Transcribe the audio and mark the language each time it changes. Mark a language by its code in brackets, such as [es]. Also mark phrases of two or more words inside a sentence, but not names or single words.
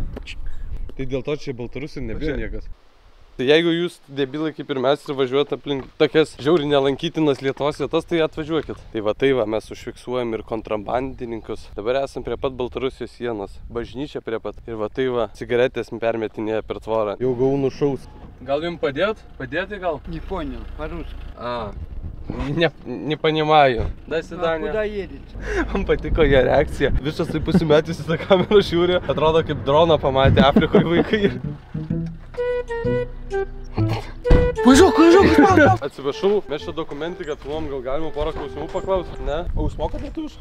[lt] Tai dėl to čia Baltarusių nebijo niekas. Tai jeigu jūs debilai kaip ir mes ir važiuojat aplink tokias žiauriai nelankytinas Lietuvos vietas, tai atvažiuokit. Tai va, mes užfiksuojam ir kontrabandininkus. Dabar esam prie pat Baltarusijos sienos. Bažnyčia prie pat. Ir va, cigaretės permetinėja per tvorą. Jau gavau nušaus. Gal jums padėt? Padėti gal? [ru] Не понял, по-русски. Не понимаю. До свидания. Куда едете? [lt] Man patiko jo reakcija. Visas taip pasimetęs į tą kamerą žiūri. Atrodo kaip droną pamatė Afrikoje vaikai. Važiuok. Atsiprašau, mes čia dokumentiką filmuojam, gal galima porą klausimų paklausti? Ne? O jūs mokat lietuviškai?